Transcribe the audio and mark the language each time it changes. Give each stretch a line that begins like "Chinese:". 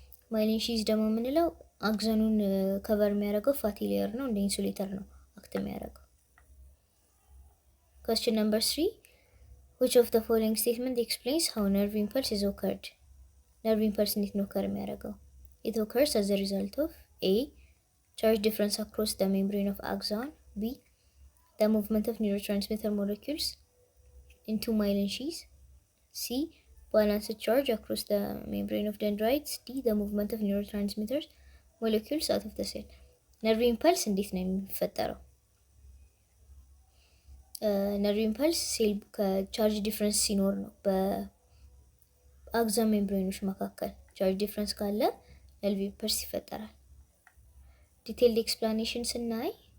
Amharic: ማይሊን ሺዝ ደግሞ የምንለው አክሰኑን ከቨር የሚያደርገው ፋቲ ሌየር ነው፣ እንደ ኢንሱሌተር ነው አክት የሚያደርገው።
English: question number 3 which of the following statement explains how nerve impulse is occurred? nerve impulse
Amharic: እንዴት ነው occur የሚያደርገው?
English: it occurs as a result of A charge difference across the membrane of axon. B the movement of neurotransmitter molecules into myelin sheath. C balanced charge across the membrane of dendrites. D the movement of neurotransmitters molecules out of the cell.
Amharic: nerve impulse እንዴት ነው የሚፈጠረው? nerve impulse ሴል ከቻርጅ ዲፍረንስ ሲኖር ነው። በአክሰን ሜምብሬኖች መካከል ቻርጅ ዲፍረንስ ካለ nerve impulse ይፈጠራል። ዲቴይልድ ኤክስፕላኔሽን ስናይ